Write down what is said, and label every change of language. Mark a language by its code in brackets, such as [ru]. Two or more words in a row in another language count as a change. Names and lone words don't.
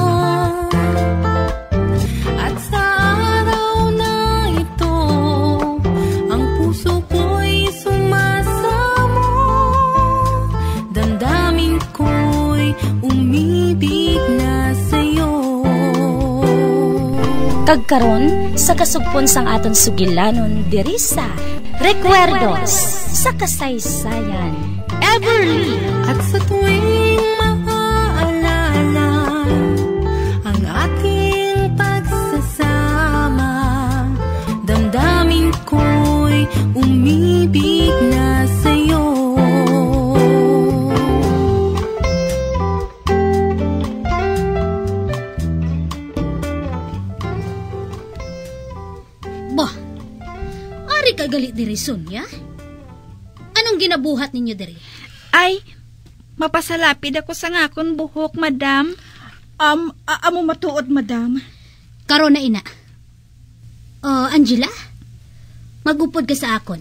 [tl] At sa araw na ito, ang puso ko'y sumasamo. Damdamin ko'y umibig na sa'yo. [hil] Kagkaron sa kasugpon sang aton sugilanon diri sa Recuerdos sa kasaysayan. Everly. [tl] At sa tuwing maaalala ang ating pagsasama, damdamin ko'y umibig na sa'yo. [hil] Bah, ari ka galit diri, Sonia? Anong ginabuhat ninyo diri? Ay, mapasalapid ako sa ngakon buhok, madam. Amo matuod, madam. Karon na ina. Angela? Magupod ka sa akon.